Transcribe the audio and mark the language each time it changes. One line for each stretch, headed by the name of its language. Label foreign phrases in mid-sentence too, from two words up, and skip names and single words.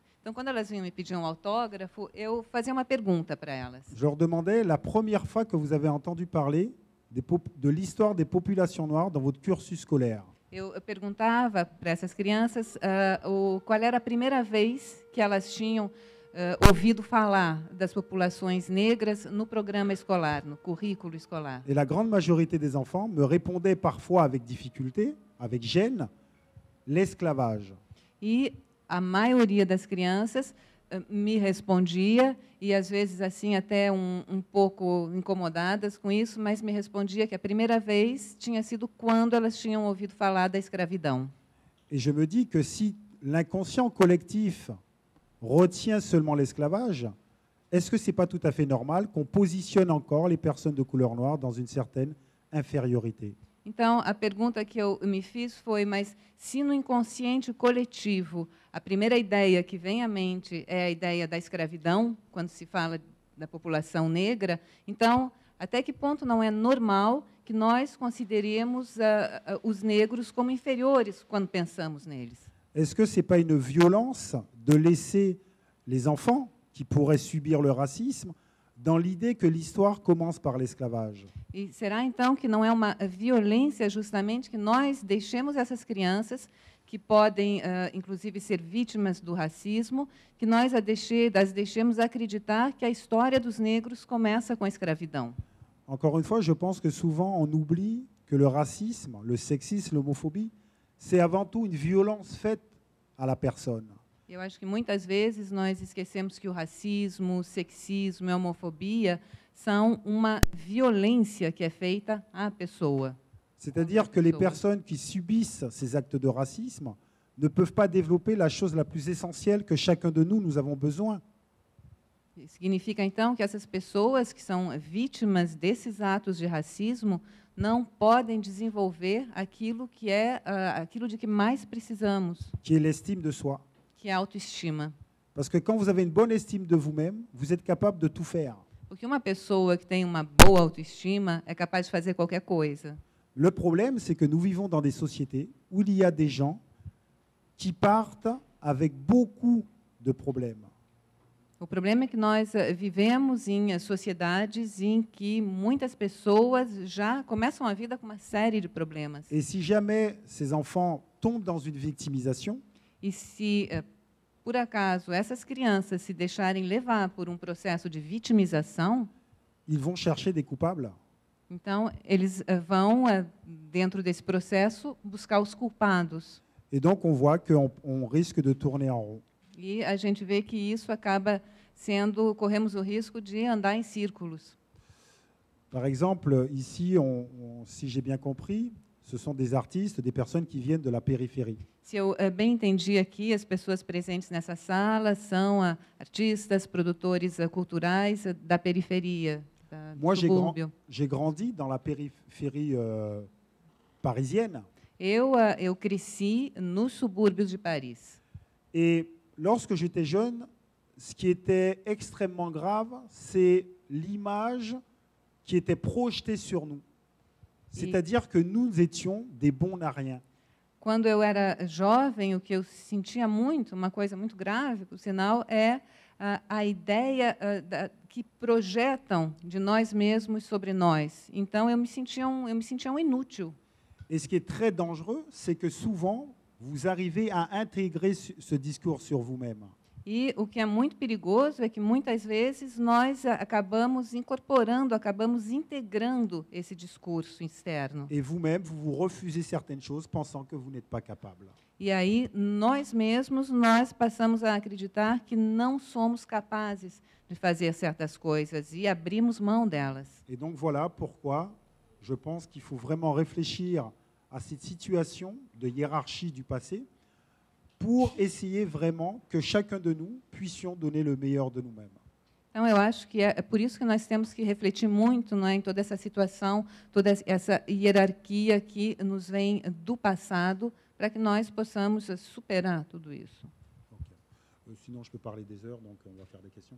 Portuguese: Então, quando elas vinham me pedir um autógrafo, eu fazia uma pergunta para elas.
French: Je leur demandais la première fois que vous avez entendu parler de l'histoire des populations noires dans votre cursus scolaire.
Portuguese: Eu perguntava para essas crianças qual era a primeira vez que elas tinham ouvido falar das populações negras no programa escolar, no currículo escolar.
French: Et la grande majorité des enfants me répondaient parfois avec difficulté, avec gêne, l'esclavage.
Portuguese: E a maioria das crianças me respondia, e às vezes assim até um pouco incomodadas com isso, mas me respondia que a primeira vez tinha sido quando elas tinham ouvido falar da escravidão.
French: Et je me dis que si l'inconscient collectif retient seulement l'esclavage, est-ce que ce n'est pas tout à fait normal qu'on positionne encore les personnes de couleur noire dans une certaine infériorité?
Portuguese: Então, a pergunta que eu me fiz foi, mas se no inconsciente coletivo a primeira ideia que vem à mente é a ideia da escravidão, quando se fala da população negra. Então, até que ponto não é normal que nós consideremos os negros como inferiores quando pensamos neles?
French: Est-ce que ce n'est pas une violence de laisser les enfants qui pourraient subir le racisme dans l'idée que l'histoire commence par l'esclavage?
Portuguese: E será, então, que não é uma violência justamente que nós deixemos essas crianças, que podem, inclusive, ser vítimas do racismo, que nós as deixemos acreditar que a história dos negros começa com a escravidão?
French: Encore une fois, je pense que souvent on oublie que le racisme, le sexisme, l'homophobie, c'est avant tout une violence faite à la personne.
Portuguese: Eu acho que muitas vezes nós esquecemos que o racismo, o sexismo e a homofobia são uma violência que é feita à pessoa.
French: C'est-à-dire que les personnes qui subissent ces actes de racisme ne peuvent pas développer la chose la plus essentielle que chacun de nous avons besoin.
Portuguese: Significa, então, que essas pessoas que são vítimas desses atos de racismo não podem desenvolver aquilo que é aquilo de que mais precisamos,
French: Qui est l'estime de soi.
Portuguese: que é a autoestima.
French: Parce que quand vous avez une bonne estime de vous-même, vous êtes capable de tout faire.
Portuguese: Porque uma pessoa que tem uma boa autoestima é capaz de fazer qualquer coisa.
French: Le problème, c'est que nous vivons dans des sociétés où il y a des gens qui partent avec beaucoup de problèmes.
Portuguese: O problema é que nós vivemos em sociedades em que muitas pessoas já começam a vida com uma série de problemas.
French: Et si jamais ces enfants tombent dans une victimisation,
Portuguese: E se, por acaso, essas crianças se deixarem levar por um processo de vitimização,
French: ils vont chercher des coupables.
Portuguese: então eles vão, dentro desse processo, buscar os culpados.
French: Et donc, on voit qu'on risque de tourner en rond.
Portuguese: E a gente vê que isso acaba corremos o risco de andar em círculos.
French: Par exemple, ici, si j'ai bien compris, ce sont des artistes, des personnes qui viennent de la périphérie.
Portuguese: Se eu bem entendi aqui, as pessoas presentes nessa sala são artistas, produtores culturais da periferia, do subúrbio.
French: J'ai grandi dans la périphérie parisienne.
Portuguese: Eu cresci nos subúrbios de Paris.
French: Et lorsque j'étais jeune, ce qui était extrêmement grave, c'est l'image qui était projetée sur nous. C'est-à-dire que nous étions des bons à rien.
Portuguese: Quando eu era jovem, o que eu sentia muito, uma coisa muito grave, por sinal, é a ideia que projetam de nós mesmos sobre nós. Então, eu me sentia um inútil.
French: Et ce qui est très dangereux, c'est que souvent, vous arrivez à intégrer ce discours sur vous-même.
Portuguese: E o que é muito perigoso é que, muitas vezes, nós acabamos incorporando, acabamos integrando esse discurso externo.
French: Et vous-même, vous vous refusez certaines choses pensant que vous n'êtes pas capable.
Portuguese: E aí, nós mesmos, nós passamos a acreditar que não somos capazes de fazer certas coisas e abrimos mão delas.
French: Et donc, voilà pourquoi je pense qu'il faut vraiment réfléchir à cette situation de hiérarchie du passé pour essayer vraiment que chacun de nous puissions donner le meilleur de nous-mêmes.
Portuguese: Então, eu acho que é por isso que nós temos que refletir muito, não é, em toda essa situação, toda essa hierarquia que nos vem do passado, para que nós possamos superar tudo isso.
French: Okay. Sinon, je peux parler des heures, donc on va faire des questions.